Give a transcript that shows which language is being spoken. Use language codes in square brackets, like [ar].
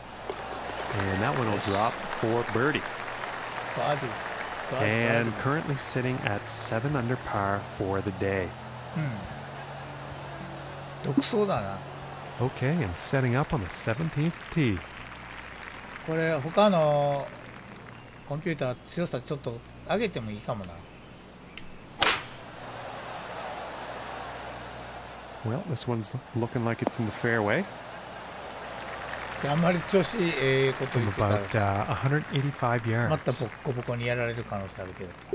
[en] And that one will drop for birdie. [ja] バーディー。 [en] And currently sitting at 7 under par for the day. [ja] 独走だな。 [en] Okay, and setting up on the 17th tee. [ja] これ他のコンピューター強さちょっと上げてもいいかもな。 [en] Well, this one's looking like it's in the fairway. [ja] あんまり調子いいこと言ってたら [en] about 185 yards. [ja] またボッコボコにやられる可能性あるけど。